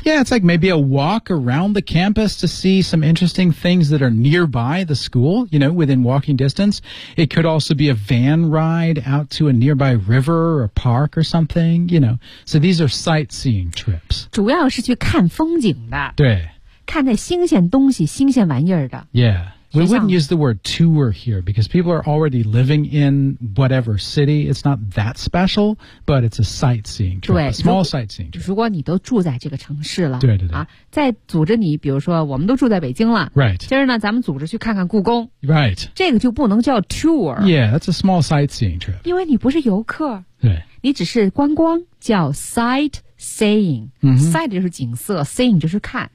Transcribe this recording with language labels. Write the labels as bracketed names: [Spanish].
[English] Yeah, it's like maybe a walk around the campus to see some interesting things that are nearby the school, you know, within walking distance. It could also be a van ride out to a nearby river or park or something, you know. So these are sightseeing trips. [Chinese] 主要是去看风景的。对。看那新鲜东西，新鲜玩意儿的。 [English] Yeah, we wouldn't use the word tour here because people are already living in whatever city. It's not that special, but it's a sightseeing trip. [Chinese] 对 [English] ，a small sightseeing trip. [Chinese] 如果你都住在这个城市了，对对对，啊，再组织你，比如说我们都住在北京了 [English] ，right. [Chinese] 今儿呢，咱们组织去看看故宫 [English] ，right. [Chinese] 这个就不能叫 tour. [English] Yeah, that's a small sightseeing trip. [Chinese] 因为你不是游客，对，你只是观光，叫 sight. Seeing,、sight 就是景色 ，seeing 就是看。